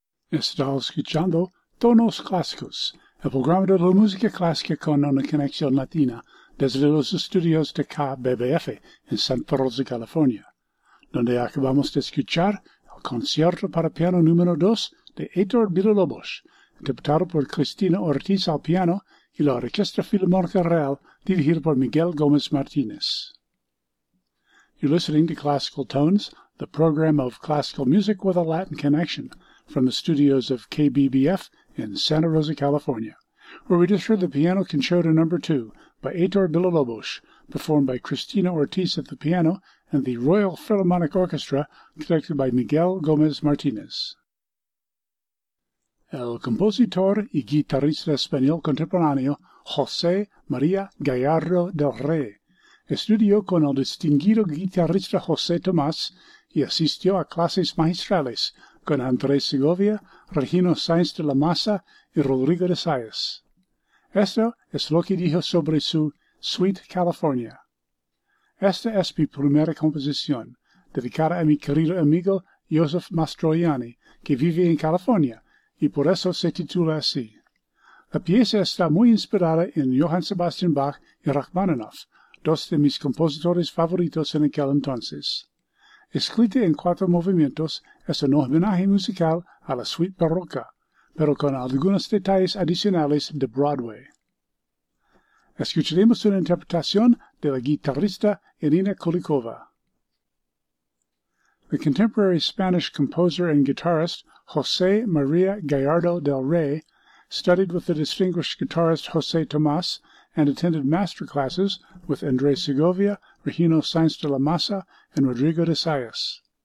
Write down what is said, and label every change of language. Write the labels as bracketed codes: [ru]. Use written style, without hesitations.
[es] Estaba escuchando tonos clásicos, el programa de la música clásica con una conexión latina desde los estudios de KBBF en Santa Rosa, California, donde acabamos de escuchar el concierto para piano número 2 de Héctor Villa-Lobos, interpretado por Cristina Ortiz al piano y la Orquesta Filarmónica Real, dirigida por Miguel Gómez Martínez. [en] You're listening to Classical Tones, the program of classical music with a Latin connection, from the studios of KBBF in Santa Rosa, California, where we just heard the Piano Concerto No. 2 by Héctor Villa-Lobos, performed by Cristina Ortiz at the piano and the Royal Philharmonic Orchestra, conducted by Miguel Gómez Martínez. [es] El compositor y guitarrista español contemporáneo José María Gallardo del Rey estudió con el distinguido guitarrista José Tomás y asistió a clases magistrales con Andrés Segovia, Regino Sáenz de la Maza y Rodrigo de Sáez. Esto es lo que dijo sobre su Sweet California. Esta es mi primera composición, dedicada a mi querido amigo Joseph Mastroianni, que vive en California, y por eso se titula así. La pieza está muy inspirada en Johann Sebastian Bach y Rachmaninoff, dos de mis compositores favoritos en aquel entonces. Escrita en 4 movimientos, es un homenaje musical a la suite barroca, pero con algunos detalles adicionales de Broadway. Escucharemos una interpretación de la guitarrista Irina Kulikova. [en] The contemporary Spanish composer and guitarist José María Gallardo del Rey studied with the distinguished guitarist José Tomás and attended master classes with Andrés Segovia, Regino Sáenz de la Maza, and Rodrigo de Sáez.